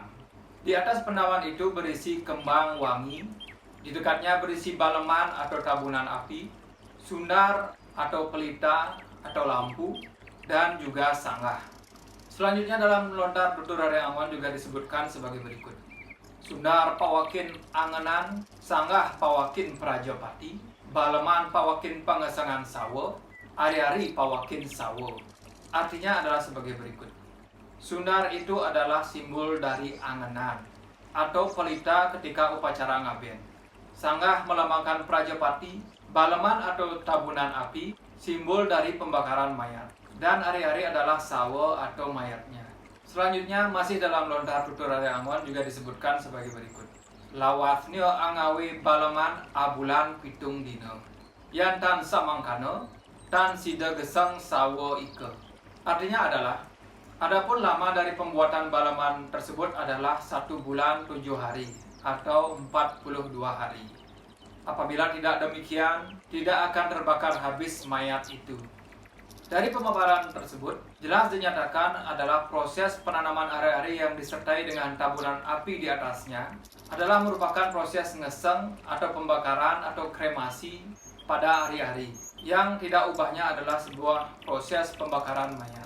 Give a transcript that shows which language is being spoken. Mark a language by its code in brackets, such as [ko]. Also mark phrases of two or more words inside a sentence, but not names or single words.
[id] Di atas pendaman itu berisi kembang wangi. Di dekatnya berisi baleman atau tabunan api, sundar atau pelita atau lampu, dan juga sanggah. Selanjutnya dalam lontar tutur Rare Angon juga disebutkan sebagai berikut. [kaw] Sundar pawakin angenan, sanggah pawakin prajapati, baleman pawakin pangesangan sawo, ari-ari pawakin sawo. [id] Artinya adalah sebagai berikut. Sundar itu adalah simbol dari angenan atau pelita ketika upacara ngaben. Sanggah melambangkan prajapati, baleman atau tabunan api, simbol dari pembakaran mayat. Dan ari-ari adalah sawo atau mayatnya. Selanjutnya masih dalam lontar tutur Rare Angon juga disebutkan sebagai berikut. [kaw] Lawasnyo angawe baleman abulan pitung dino. Yan tan samangkano, tan sida geseng sawo ike. [id] Artinya adalah, adapun lama dari pembuatan baleman tersebut adalah 1 bulan 7 hari atau 42 hari. Apabila tidak demikian, tidak akan terbakar habis mayat itu. Dari pemaparan tersebut, jelas dinyatakan adalah proses penanaman ari-ari yang disertai dengan tabunan api di atasnya adalah merupakan proses ngeseng atau pembakaran atau kremasi pada ari-ari, yang tidak ubahnya adalah sebuah proses pembakaran mayat.